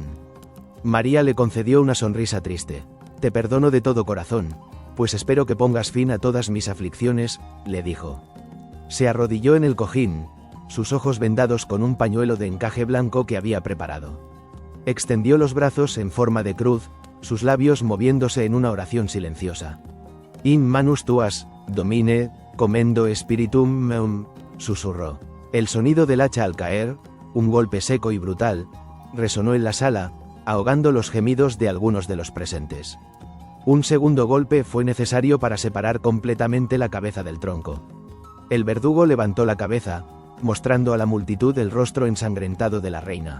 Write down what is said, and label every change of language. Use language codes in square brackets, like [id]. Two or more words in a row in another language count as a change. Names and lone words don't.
[es] María le concedió una sonrisa triste. «Te perdono de todo corazón, pues espero que pongas fin a todas mis aflicciones», le dijo. Se arrodilló en el cojín, sus ojos vendados con un pañuelo de encaje blanco que había preparado. Extendió los brazos en forma de cruz, sus labios moviéndose en una oración silenciosa. [la] «In manus tuas, Domine, commendo spiritum meum», [es] susurró. El sonido del hacha al caer, un golpe seco y brutal, resonó en la sala, ahogando los gemidos de algunos de los presentes. Un segundo golpe fue necesario para separar completamente la cabeza del tronco. El verdugo levantó la cabeza, mostrando a la multitud el rostro ensangrentado de la reina.